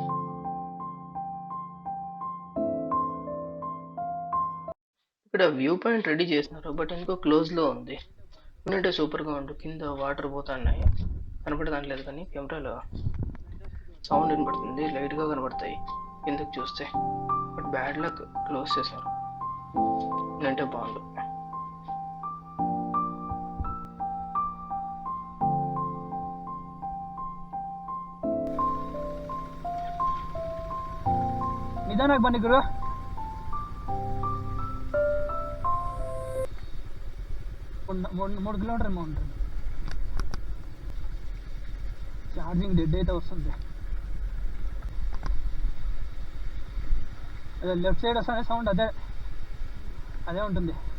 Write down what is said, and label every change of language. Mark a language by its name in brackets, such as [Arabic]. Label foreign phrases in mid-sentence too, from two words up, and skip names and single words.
[Telugu] ఇక్కడ [English] view point [Telugu] రెడీ చేసినారు, బట్ ఇంకో క్లోజ్లో ఉంది. ఉంటే సూపర్గా ఉండు. కింద వాటర్ పోతున్నాయి, కనపడలేదు కానీ కెమెరాలో సౌండ్ వినపడుతుంది, లైట్గా కనపడతాయి కిందకి చూస్తే. [English] but bad luck [Telugu] క్లోజ్ చేశారు, అంటే బాగుండు. [Kannada] ನಿಧಾನಕ್ಕೆ ಬನ್ನಿ ಗುರು. [Telugu] మూడు కిలోమీటర్ ఏమో ఉంటుంది. [English] charging dead [Telugu] అయితే వస్తుంది. అదే [English] left side [Telugu] వస్తానే సౌండ్ అదే ఉంటుంది.